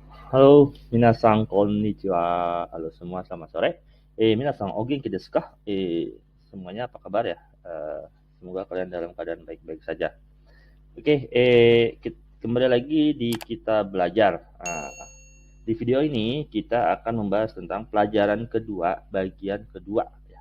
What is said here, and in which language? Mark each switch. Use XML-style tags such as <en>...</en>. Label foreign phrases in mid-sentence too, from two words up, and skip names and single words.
<ja>Halo, みなさんこんにちは.</ja> <id>Halo semua, selamat sore.</id> <ja>みなさんお元気ですか?</ja> <id>Semuanya apa kabar ya? Semoga kalian dalam keadaan baik-baik saja. Oke, kembali lagi di kita belajar. Di video ini kita akan membahas tentang pelajaran kedua, bagian kedua. Ya.</id>